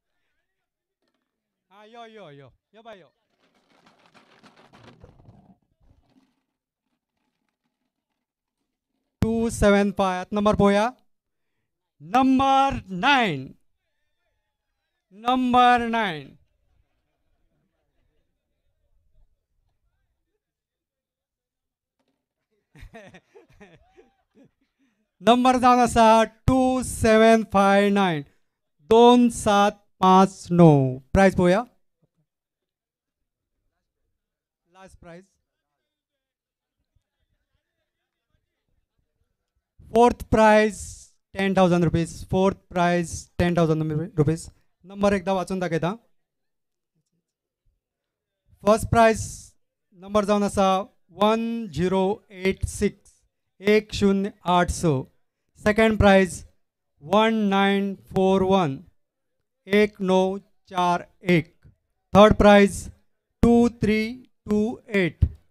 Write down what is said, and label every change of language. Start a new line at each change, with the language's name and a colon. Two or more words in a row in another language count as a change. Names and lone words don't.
Konkani: Yo ba yo. 275. Number पळोवया.
English: Number 9. Number 9.
Konkani: नंबर जावन आसा 2759. 2759. प्राइस पळोवया.
English: last price. fourth prize 10,000 rupees. fourth prize 10,000 rupees.
Konkani: नंबर एकदा वाचून दाखयता.
English: first prize
Konkani: नंबर जावन आसा 1086.
English: 1086. second prize 1941. 1941. third prize 2328.